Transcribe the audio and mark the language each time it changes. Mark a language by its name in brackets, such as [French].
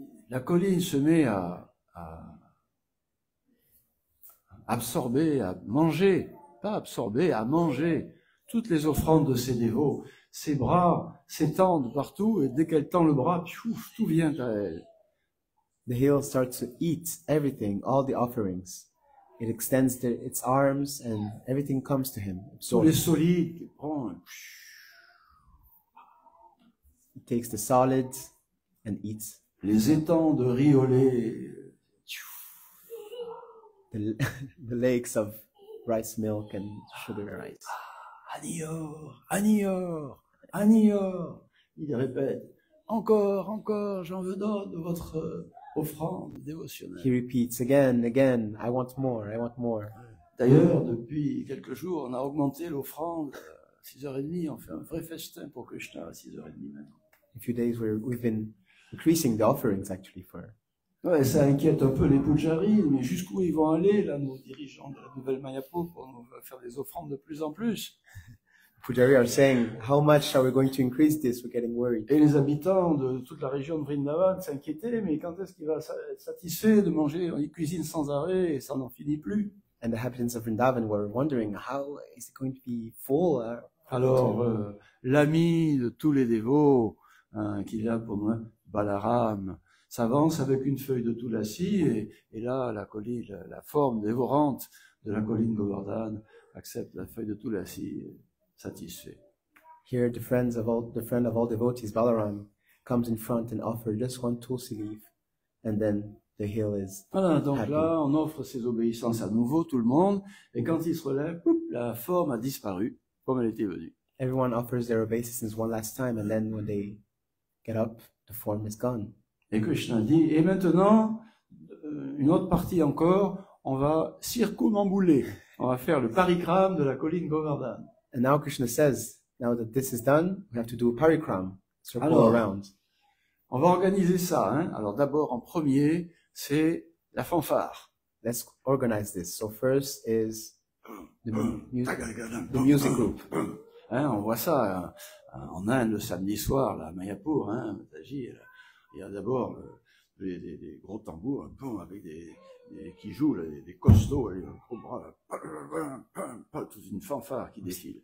[French] La colline se met à absorber, à manger, pas absorber, à manger toutes les offrandes de ses dévots. Ses bras s'étendent partout et dès qu'elle tend le bras, piouf, tout vient à elle. [English] The hill starts to eat everything, all the offerings. It extends its arms and everything comes to him. [French] Tous les solides qu'il prend. [English] He takes the solids and eats [French] les étangs de riz au lait. [English] the, the lakes of rice milk and sugar rice. Anior, Anior, Anior. [French] Il répète, encore, j'en veux d'autres de votre offrande dévotionnelle. [English] He repeats again, I want more, I want more. [French] D'ailleurs, depuis quelques jours, on a augmenté l'offrande à 6h30. On fait un vrai festin pour Krishna à 6h30 maintenant. [English] A few days we've been increasing the offerings actually for. [French] Ouais, ça inquiète un peu les pujaris, mais jusqu'où ils vont aller, là, nos dirigeants de la nouvelle Mayapur, pour nous faire des offrandes de plus en plus. [English] Pujari are saying, how much are we going to increase this? We're getting worried. [French] Et les habitants de toute la région de Vrindavan s'inquiétaient, mais quand est-ce qu'il va être satisfait de manger? Il cuisine sans arrêt et ça n'en finit plus. [English] And the inhabitants of Vrindavan were wondering, how is it going to be full? [French] Alors, l'ami de tous les dévots, qu'il a pour moi, Balaram, s'avance avec une feuille de tulasi, et là, la colline, la forme dévorante de la colline Govardhan accepte la feuille de tulasi, satisfait. [English] Here, the friend of all devotees, Balaram, comes in front and offers just one tulsi leaf, and then the hill is [French] Voilà, donc [English] happy. [French] là, on offre ses obéissances à nouveau, tout le monde, et quand il se relève, la forme a disparu, comme elle était venue. [English] Everyone offers their obeisances one last time, and then when they get up, the form is gone. [French] Et Krishna dit, et maintenant, une autre partie encore, on va circumambuler. On va faire le parikram de la colline Govardhan. [English] And now Krishna says, now that this is done, we have to do a parikram, circle [French] Alors, [English] around. [French] On va organiser ça. Alors d'abord, en premier, c'est la fanfare. [English] Let's organize this. So first is the music group. [French] On voit ça en Inde le samedi soir, là, à Mayapur, Mataji, il y a d'abord des gros tambours, avec qui jouent, là, des costauds, des gros bras, là, toute une fanfare qui défile.